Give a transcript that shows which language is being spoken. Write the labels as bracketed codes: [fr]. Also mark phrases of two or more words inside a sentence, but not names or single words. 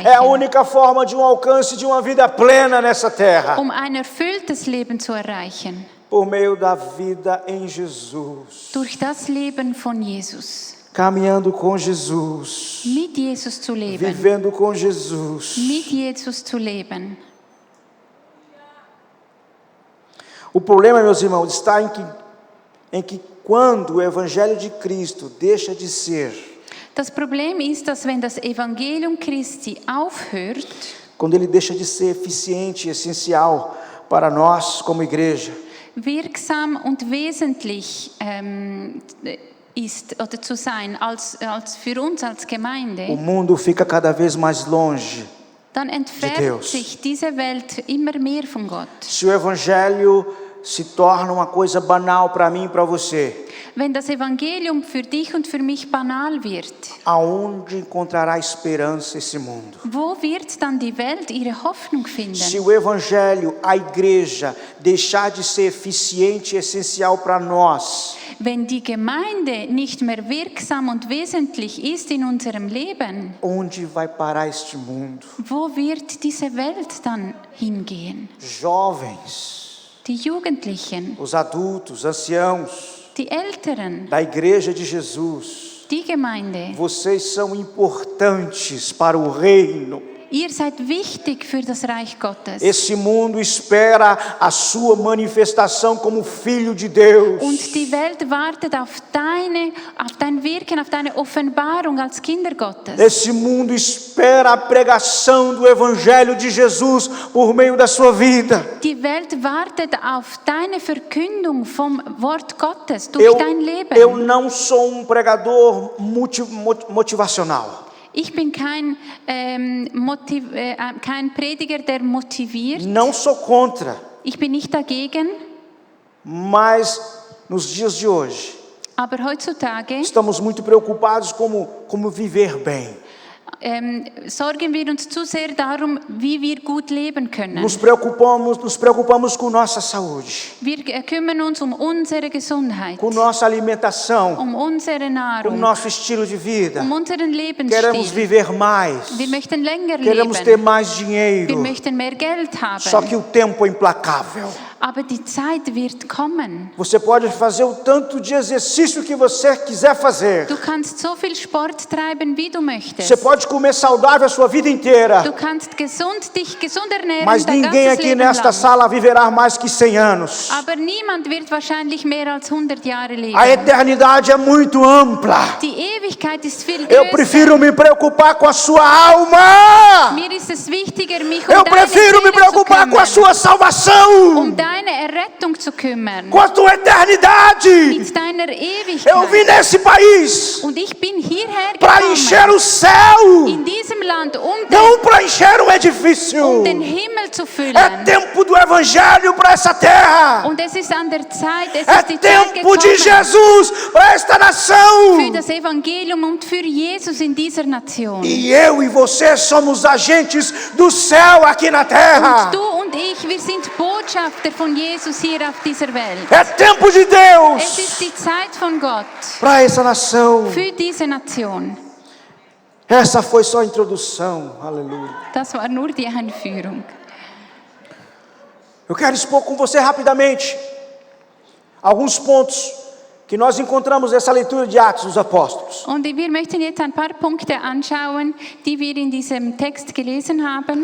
[pt] É a única forma de um alcance de uma vida plena nessa terra. [de] Um ein erfülltes Leben zu erreichen. [pt] Por meio da vida em Jesus. [de] Durch das Leben von Jesus. [pt] Caminhando com Jesus. [de] Mit Jesus zu leben. [pt] Vivendo com Jesus. [de] Mit Jesus zu leben. [pt] O problema, meus irmãos, está em que quando o Evangelho de Cristo deixa de ser, [de] Das Problem ist, dass wenn das Evangelium Christi aufhört, [pt] quando ele deixa de ser eficiente e essencial para nós como igreja, [de] wirksam und wesentlich ist oder zu sein als für uns als Gemeinde, [pt] o mundo fica cada vez mais longe. [de] dann entfernt [pt] Deus. [de] sich diese Welt immer mehr von Gott. [pt] Se o Evangelho se torna uma coisa banal para mim e para você, [de] Wenn das Evangelium für dich und für mich banal wird, [pt] aonde encontrará esperança esse mundo? [de] wo wird dann die Welt ihre Hoffnung finden? [pt] Se o Evangelho, a igreja, deixar de ser eficiente e essencial para nós, [de] Wenn die Gemeinde nicht mehr wirksam und wesentlich ist in unserem Leben, [pt] onde vai parar este mundo? [de] wo wird diese Welt dann hingehen? [pt] Jovens, [de] Die Jugendlichen, [pt] os adultos, anciãos [de] die Älteren, [pt] da igreja de Jesus, [de] die Gemeinde. [pt] vocês são importantes para o reino. [de] Ihr seid wichtig für das Reich Gottes. [pt] Esse mundo espera a sua manifestação como filho de Deus. [de] Und die Welt wartet auf dein Wirken, auf deine Offenbarung als Kinder Gottes. [pt] Esse mundo espera a pregação do Evangelho de Jesus por meio da sua vida. [de] Die Welt wartet auf deine Verkündung vom Wort Gottes durch dein Leben. [pt] Eu não sou um pregador motivacional. [de] Ich bin kein Prediger, der motiviert. [pt] Não sou contra, [de] Ich bin nicht dagegen. [pt] mas nos dias de hoje [de] Aber heutzutage [pt] estamos muito preocupados como viver bem. [de] sorgen wir uns zu sehr darum, wie wir gut leben können. [pt] Nos preocupamos com nossa saúde, [de] Wir kümmern uns um unsere Gesundheit, [pt] com nossa alimentação, [de] um unsere [pt] com [de] Nahrung, [pt] nosso estilo de vida. [de] um unseren [pt] Queremos [de] Lebensstil. [pt] viver mais, [de] Wir möchten länger [pt] queremos ter [de] leben. [pt] mais [de] Wir [pt] dinheiro. [de] möchten mehr Geld [pt] Só [de] haben. [pt] que o tempo é implacável. [de] Aber die Zeit wird kommen. [pt] Você pode fazer o tanto de exercício que você quiser fazer. [de] Du kannst so viel Sport treiben, wie du möchtest. [pt] Você pode comer saudável a sua vida inteira. [de] Du kannst dich gesund ernähren, [pt] Mas [de] dein [pt] ninguém [de] ganzes [pt] aqui [de] Leben [pt] nesta [de] lang. [pt] sala viverá mais que 100 anos. [de] Aber niemand wird wahrscheinlich mehr als 100 Jahre leben. [pt] A eternidade é muito ampla. [de] Die Ewigkeit ist viel [pt] Eu [de] größer. [pt] prefiro me preocupar com a sua alma. [de] Mir ist es wichtiger, mich [pt] Eu [de] deine [pt] prefiro me [de] Seele zu [pt] preocupar com a [de] kümmern, [pt] sua salvação. [de] deine Errettung zu kümmern, [pt] Com a tua eternidade. [de] mit deiner Ewigkeit. [pt] Eu vim nesse país [de] Und ich bin hierher [pt] para encher [de] gekommen, [pt] o céu. [de] in diesem Land, [pt] Não para encher um edifício. [de] den Himmel zu füllen. [pt] É tempo do evangelho para essa terra. [de] Und es ist an der Zeit, es [pt] É [de] ist die Zeit [pt] tempo de [de] gekommen [pt] Jesus para esta nação. [de] für das Evangelium und für Jesus in dieser Nation. [pt] E eu e você somos agentes do céu aqui na terra. [de] Du und ich, wir sind Botschafter von Jesus hier auf dieser Welt. [pt] É tempo de [de] Es [pt] Deus [de] ist die Zeit von Gott [pt] para essa nação. [de] für diese Nation. [pt] Essa foi só a introdução. Aleluia. [de] Das war nur die Einführung. [pt] Eu quero expor com você rapidamente alguns pontos que nós encontramos nessa leitura de Atos dos Apóstolos. [de] Und wir möchten jetzt ein paar Punkte anschauen, die wir in diesem Text gelesen haben.